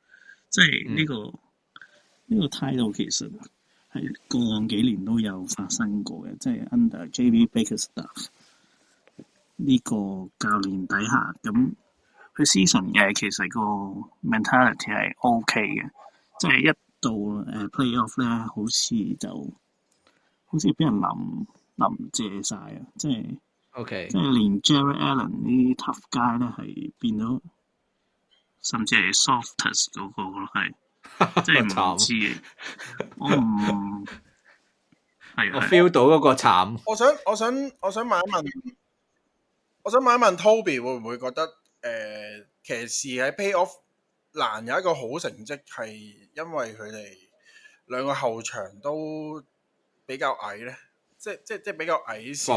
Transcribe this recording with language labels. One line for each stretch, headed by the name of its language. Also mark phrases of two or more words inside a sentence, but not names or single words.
Cantonese: 即係呢個態度其實係過往幾年都有發生過嘅，即係 under JB Bickerstaff 呢個教練底下，咁佢 season 嘅其實個 mentality 係 OK 嘅，即係一到playoff 咧，好似俾人淋借晒啊！即係 OK，即係連 Jarrett Allen 呢啲
English: tough guy
Cantonese: 咧係變咗，甚至係 softest 嗰個咯，係即係唔知嘅，我唔係我 feel 到嗰個慘。我想問一問 Toby 會唔會覺得騎士喺 playoff 難有一個好成績係因為佢哋兩個後場都比較矮咧，即比較矮小，